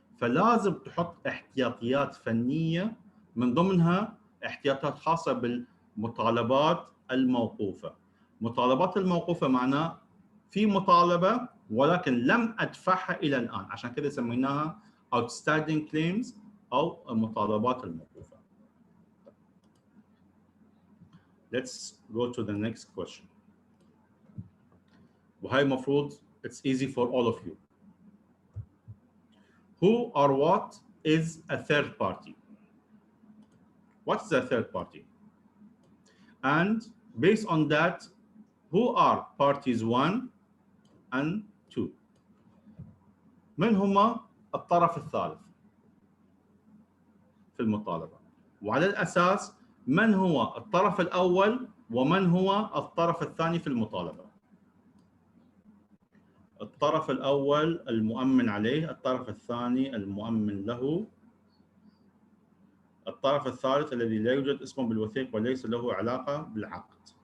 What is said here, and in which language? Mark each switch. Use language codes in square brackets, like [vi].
[ar] فلازم تحط احتياطيات فنيه، من ضمنها احتياطات خاصه بالمطالبات الموقوفه. مطالبات الموقوفه معناه في مطالبه ولكن لم ادفعها الى الان، عشان كذا سميناها outstanding claims او المطالبات الموقوفه. [en] Let's go to the next question. [ar] وهي المفروض [en] it's easy for all of you. Who or what is a third party? What is a third party? And based on that, who are parties 1 and 2? [ar] من هما الطرف الثالث في المطالبة؟ وعلى الأساس من هو الطرف الأول ومن هو الطرف الثاني في المطالبة؟ الطرف الأول المؤمن عليه، الطرف الثاني المؤمن له، الطرف الثالث الذي لا يوجد اسمه بالوثيقة وليس له علاقة بالعقد.